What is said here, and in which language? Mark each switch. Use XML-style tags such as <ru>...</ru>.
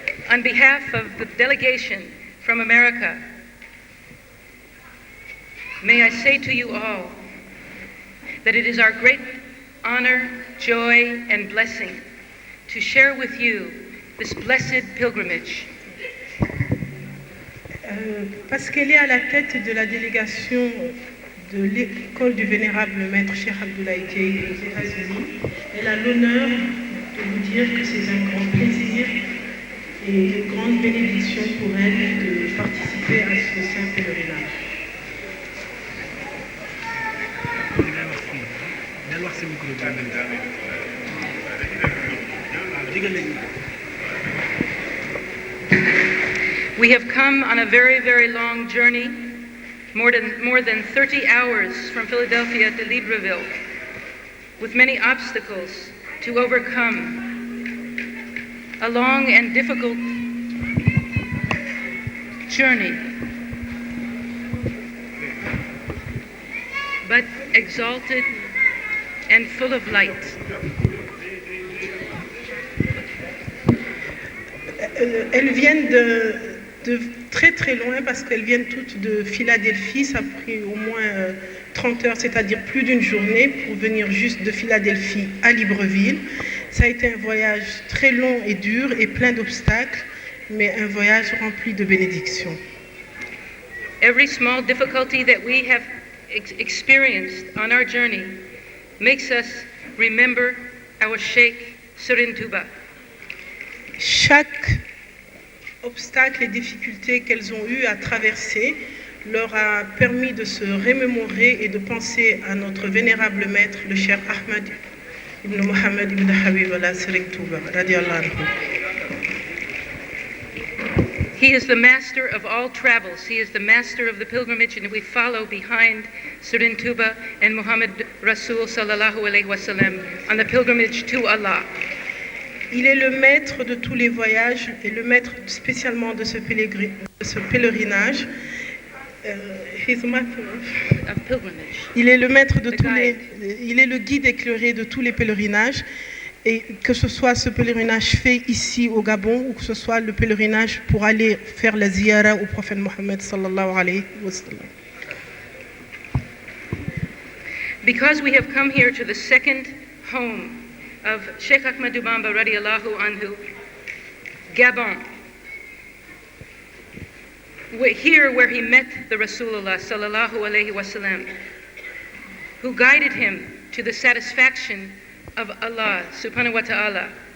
<en>On behalf of the delegation from America, may I say to you all that it is our great honor, joy, and blessing to share with you this blessed pilgrimage.</en> <fr>Parce qu'elle est à la tête de la délégation de l'école du vénérable maître Cheikh Abdoulaye Dieye aux États-Unis, elle a l'honneur de vous dire que c'est un grand plaisir et une grande bénédiction pour elle de participer à ce saint pèlerinage.</fr> <en>We have come on a very, very long journey, more than 30 hours from Philadelphia to Libreville, with many obstacles to overcome. A long and difficult journey, but exalted and full of light.</en> <fr>Elles viennent de très très loin parce qu'elles viennent toutes de Philadelphie. Ça a pris au moins 30 heures, c'est-à-dire plus d'une journée pour venir juste de Philadelphie à Libreville. Ça a été un voyage très long et dur et plein d'obstacles, mais un voyage rempli de bénédictions.</fr> <en>Every small difficulty that we have experienced on our journey makes us remember our Sheikh Surin Tuba.</en> <fr>Chaque obstacle et difficulté qu'elles ont eu à traverser leur a permis de se remémorer et de penser à notre vénérable maître, le Cheikh Ahmed ibn Muhammad ibn Habiballah Surin Tuba,</fr> <ar>radiallahu anhu.</ar> <en>He is the master of all travels. He is the master of the pilgrimage, and we follow behind Surin Tuba and Muhammad Rasul</en> <ar>sallallahu alayhi wa sallam</ar> <en>on the pilgrimage to Allah.</en> <fr>Il est le maître de tous les voyages et le maître spécialement de ce pèlerinage. Il est le maître de tous les, il est le guide éclairé de tous les pèlerinages, et que ce soit ce pèlerinage fait ici au Gabon ou que ce soit le pèlerinage pour aller faire la ziyara au prophète Mohammed</fr> <ar>sallallahu alayhi wa sallam.</ar> <en>Because we have come here to the second home of Sheikh Ahmadou Bamba</en> <ar>radiallahu anhu,</ar> <en>Gabon. We're here where he met the Rasulullah</en> <ar>sallallahu alayhi wasallam,</ar> <en>who guided him to the satisfaction of Allah</en> <ar>subhanahu wa ta'ala.</ar>